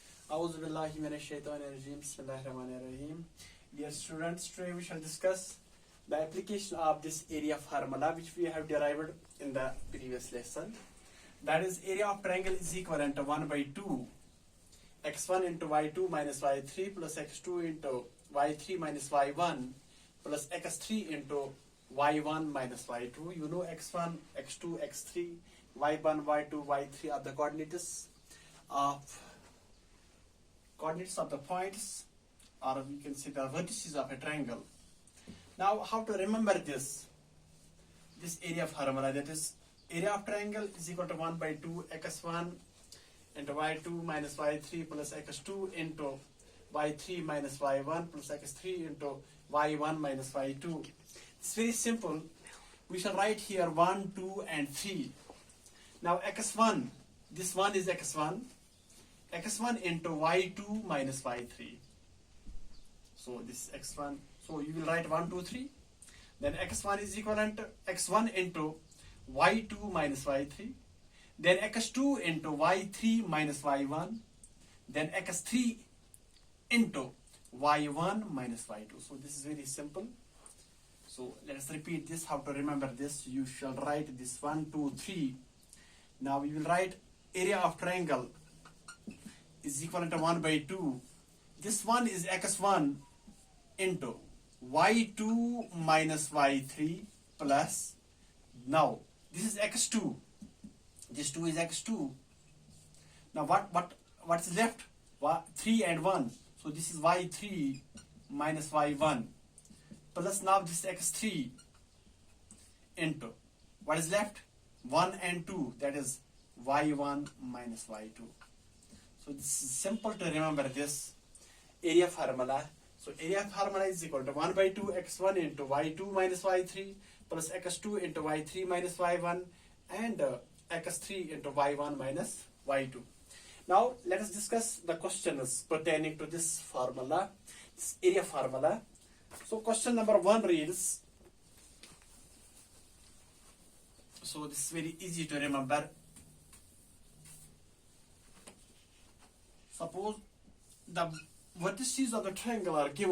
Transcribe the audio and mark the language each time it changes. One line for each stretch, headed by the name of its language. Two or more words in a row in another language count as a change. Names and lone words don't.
Arabic: أعوذ بالله من الشيطان الرجيم. بسم الله الرحمن الرحيم.
English: Dear students, today we shall discuss the application of this area formula which we have derived in the previous lesson. That is, area of triangle is equivalent to 1 by 2 x1 into y2 minus y3 plus x2 into y3 minus y1 plus x3 into y1 minus y2. You know x1, x2, x3, y1, y2, y3 are the coordinates of the points, or we can say the vertices of a triangle. Now, how to remember this area formula? That is, area of triangle is equal to 1 by 2 x1 into y2 minus y3 plus x2 into y3 minus y1 plus x3 into y1 minus y2. It's very simple. We shall write here 1, 2 and 3. Now x1, this one is x1 into y2 minus y3. So this x1, so you will write 1, 2, 3. Then x1 is equivalent to x1 into y2 minus y3. Then x2 into y3 minus y1. Then x3 into y1 minus y2. So this is very simple. So let us repeat this, how to remember this. You shall write this 1, 2, 3. Now we will write area of triangle is equivalent to 1 by 2. This one is x1 into y2 minus y3 plus, now this is x2. This 2 is x2. Now what is left? 3 and 1. So this is y3 minus y1 plus, now this is x3 into, what is left? 1 and 2, that is y1 minus y2. So this is simple to remember this area formula. So area formula is equal to 1 by 2 x1 into y2 minus y3 plus x2 into y3 minus y1 and x3 into y1 minus y2. Now let us discuss the questions pertaining to this formula, this area formula. So question number 1 reads, so this is very easy to remember. Suppose the vertices of the triangle are given.